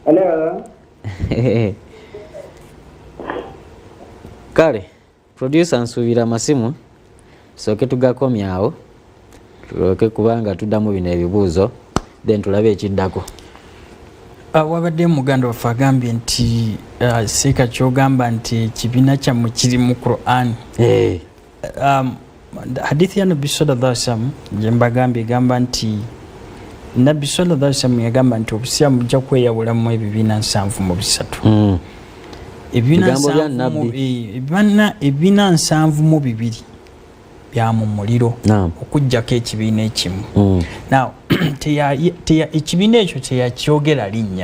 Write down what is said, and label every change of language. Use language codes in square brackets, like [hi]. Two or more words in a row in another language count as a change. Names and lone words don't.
[lg] Kale producer nsuubira amasimu tusooke tugakomyawo tulooke kubanga tuddamu bino ebibuuzo then tulabe ekiddako. Wabadde muganda waffe agambye nti seeka kyogamba nti ekibiina kyammwe kiri mu Quran. Hadithi ya Nabbi [ar] صلى الله عليه وسلم [lg] gye mbagambye egamba nti Nabbi [ar] صلى الله عليه وسلم [lg] yagamba nti obusiraamu bujja kweyawulamu ebibiina 7 ebibiina 7 bya mu muliro okujjako ekibiina ekimu. Now ekibiina ekyo teyakyogera linnya